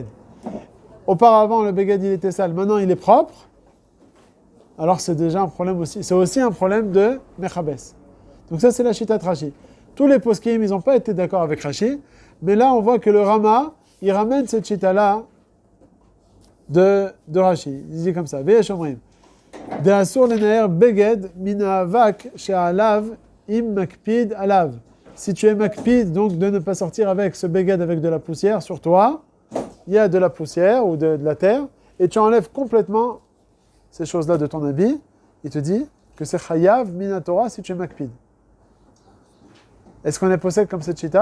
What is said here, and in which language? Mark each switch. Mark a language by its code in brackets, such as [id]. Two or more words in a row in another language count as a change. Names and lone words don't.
[fr] Auparavant, le beged il était sale, maintenant il est propre. Alors c'est déjà un problème aussi. C'est aussi un problème de mechabes. Donc ça c'est la chita de Rashi. Tous les poskim, ils n'ont pas été d'accord avec Rashi, mais là on voit que le Rama, il ramène cette chita-là de Rashi. Il dit comme ça, [he] ויש אומרים. דאסור לנער בגד מן האבק שעליו אם מקפיד עליו. [fr] Si tu es makpid, donc de ne pas sortir avec ce beged avec de la poussière sur toi, il y a de la poussière ou de la terre, et tu enlèves complètement ces choses-là de ton habit, il te dit que c'est [he] חייב מן התורה [fr] si tu es makpid. Est-ce qu'on est possède comme cette chita?